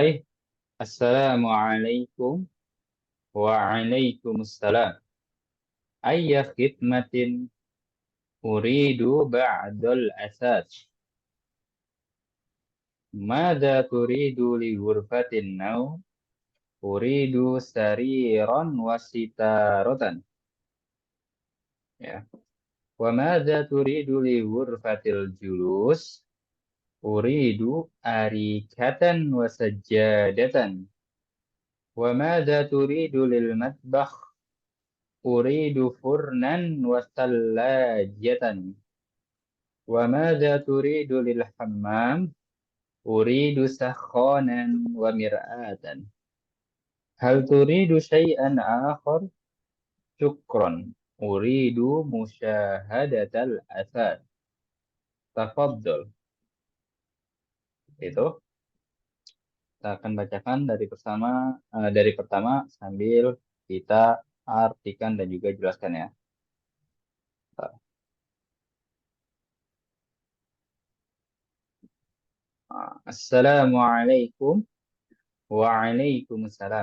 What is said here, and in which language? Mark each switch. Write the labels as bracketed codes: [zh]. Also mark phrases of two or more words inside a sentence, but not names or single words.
[ar] السلام عليكم وعليكم السلام. أي خدمة أريد بعض الأثاث. ماذا تريد لغرفة النوم? أريد سريرا وستارة. Ya. وماذا تريد لغرفة الجلوس? أريد أريكة وسجادة. وماذا تريد للمطبخ? أريد فرنا وثلاجة. وماذا تريد للحمام? أريد سخانا ومرآة. هل تريد شيئا آخر? Syukran. أريد مشاهدة الآثار. Tafaddal. [id] Itu kita akan bacakan dari pertama sambil kita artikan dan juga jelaskan ya. [ar] السلام عليكم وعليكم السلام.